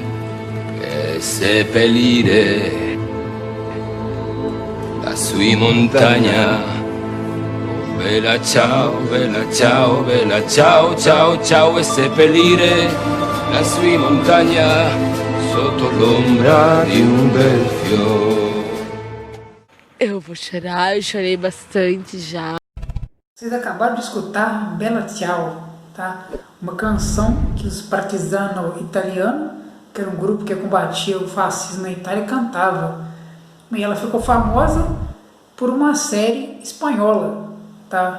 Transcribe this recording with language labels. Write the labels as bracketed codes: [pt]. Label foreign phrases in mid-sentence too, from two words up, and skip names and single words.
[it] E seppellire lassù in montagna. Oh bella ciao, bella ciao, bella ciao, ciao, ciao. E seppellire lassù in montagna sotto l'ombra di un bel fiore. [pt] Eu vou chorar, eu chorei bastante já. Vocês acabaram de escutar Bella Ciao, tá? Uma canção que os partisanos italianos, que era um grupo que combatia o fascismo na Itália, cantava. E ela ficou famosa por uma série espanhola, tá?